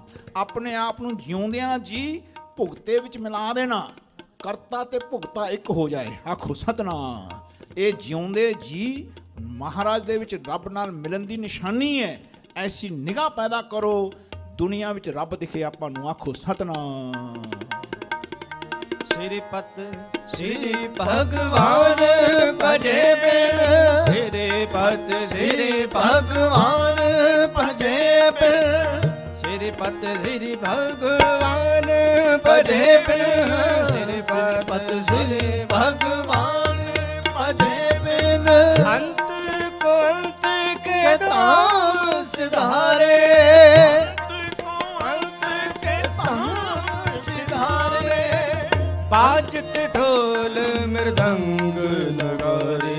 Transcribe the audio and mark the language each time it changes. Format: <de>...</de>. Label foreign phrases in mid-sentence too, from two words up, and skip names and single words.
<pa>ਆਪਣੇ ਆਪ ਨੂੰ ਜਿਉਂਦਿਆਂ ਜੀ ਭੁਗਤੇ ਵਿੱਚ ਮਿਲਾ ਦੇਣਾ। ਕਰਤਾ ਤੇ ਭੁਗਤਾ ਇੱਕ ਹੋ ਜਾਏ। ਆਖੋ ਸਤਨਾਮ। ਇਹ ਜਿਉਂਦੇ ਜੀ ਮਹਾਰਾਜ ਦੇ ਵਿੱਚ ਰੱਬ ਨਾਲ ਮਿਲਣ ਦੀ ਨਿਸ਼ਾਨੀ ਹੈ। ਐਸੀ ਨਿਗਾਹ ਪੈਦਾ ਕਰੋ ਦੁਨੀਆ ਵਿੱਚ ਰੱਬ ਦਿਖੇ ਆਪਾਂ ਨੂੰ। ਆਖੋ ਸਤਨਾਮ।</pa> <bra>श्री पत श्री भगवान भजे बिन। श्री पत श्री भगवान भजे बिन। श्री पत श्री भगवान भजे बिन। श्री पत श्री भगवान भजे बिन। अंत को अंत के धाम सिधारे। बाजत ढोल मृदंग नगारे।</bra>